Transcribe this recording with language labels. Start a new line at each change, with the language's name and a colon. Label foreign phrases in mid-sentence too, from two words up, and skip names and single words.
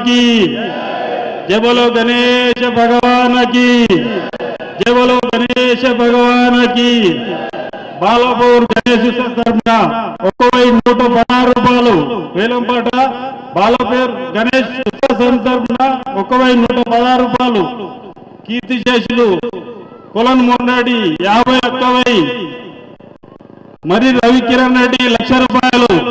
Hindi: की जय बोलो गणेश भगवान की जय बोलो गणेश भगवान की
Telugu: బాలాపూర్ గణేష్ తరఫున 1,116 రూపాయలు వేలంపాట బాలాపూర్ గణేష్ తరఫున 1,116 రూపాయలు కీర్తిశేషులు కొలన్ మోహన్ రెడ్డి 51,000 మరి రవికిరణ్ రెడ్డి 1,00,000 రూపాయలు